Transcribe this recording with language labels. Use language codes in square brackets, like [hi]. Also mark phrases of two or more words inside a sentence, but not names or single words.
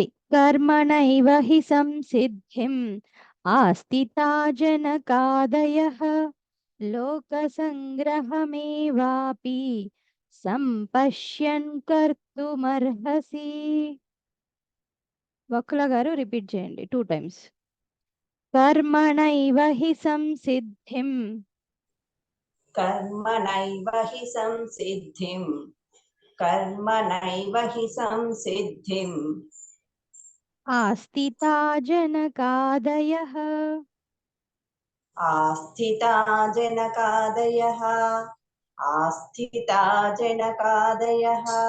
[sa] కర్మణైవ హి సంసిద్ధిం ఆస్థితా జనకాదయః లోకసంగ్రహమేవాపి సంపశ్యన్ కర్తుమర్హసి. [te] వకుల గారు రిపీట్ చేయండి 2 times. [sa] కర్మణైవ హి సంసిద్ధిం कर्मणैव हि संसिद्धिं कर्मणैव हि संसिद्धिम् ఆస్థితా జనకాదయః आस्थिता जनकादयः आस्थिता जनकादयः